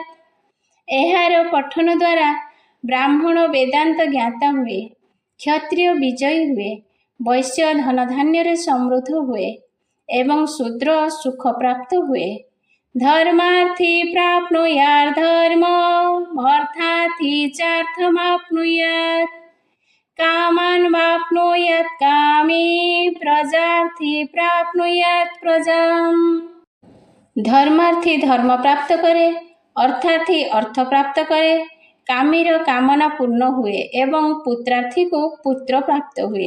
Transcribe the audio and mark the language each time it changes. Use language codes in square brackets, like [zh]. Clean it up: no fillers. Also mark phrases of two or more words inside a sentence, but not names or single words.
[or] ଏହାର ପଠନ ଦ୍ୱାରା ବ୍ରାହ୍ମଣ ବେଦାନ୍ତ ଜ୍ଞାତା ହୁଏ, କ୍ଷତ୍ରିୟ ବିଜୟୀ ହୁଏ, ବୈଶ୍ୟ ଧନ ଧାନ୍ୟରେ ସମୃଦ୍ଧ ହୁଏ ଏବଂ ଶୂଦ୍ର ସୁଖ ପ୍ରାପ୍ତ ହୁଏ। [sa] ଧର୍ମାର୍ଥୀ ପ୍ରାପ୍ନୁୟାତ୍ ଧର୍ମମ୍ ଅର୍ଥାର୍ଥୀ ଚାର୍ଥମାପ୍ନୁୟାତ୍ कामान् वाप्नुयात् कामी प्रजार्थी प्राप्नुयात् प्रजाम्। [or] ଧର୍ମାର୍ଥୀ ଧର୍ମ ପ୍ରାପ୍ତ କରେ, ଅର୍ଥାର୍ଥୀ ଅର୍ଥ ପ୍ରାପ୍ତ କରେ, କାମୀର କାମନା ପୂର୍ଣ୍ଣ ହୁଏ ଏବଂ ପୁତ୍ରାର୍ଥୀ କୋ ପୁତ୍ର ପ୍ରାପ୍ତ ହୁଏ।